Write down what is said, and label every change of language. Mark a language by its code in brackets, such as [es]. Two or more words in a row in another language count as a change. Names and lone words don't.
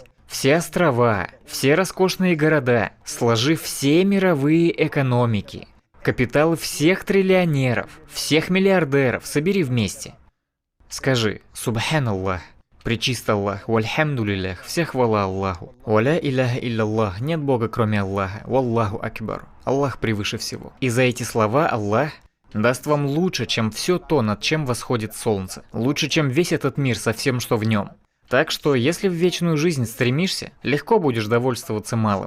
[ru] Все острова, все роскошные города, сложи все мировые экономики, капиталы всех триллионеров, всех миллиардеров, собери вместе. Скажи, Субханаллах, пречист Аллах, вальхамдулиллах, вся хвала Аллаху, [ar] ولا إله إلا الله, [ru] нет Бога кроме Аллаха, [ar] والله أكبر, [ru] Аллах превыше всего. И за эти слова Аллах даст вам лучше, чем все то, над чем восходит солнце, лучше, чем весь этот мир со всем, что в нем. Так что, если в вечную жизнь стремишься, легко будешь довольствоваться малым.